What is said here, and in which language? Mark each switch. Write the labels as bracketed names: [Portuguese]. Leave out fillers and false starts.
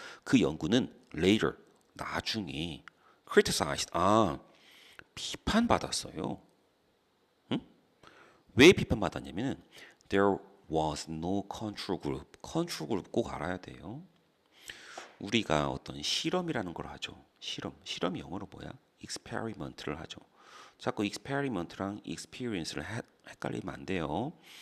[Korean] 그 연구는 later 나중에 criticized 비판받았어요. 왜 비판받았냐면은 [English] there was no control group. [Korean] control group 꼭 알아야 돼요. 우리가 어떤 실험이라는 걸 하죠. 실험이 영어로 뭐야? experiment를 하죠. 자꾸 experiment랑 experience를 헷갈리면 안 돼요.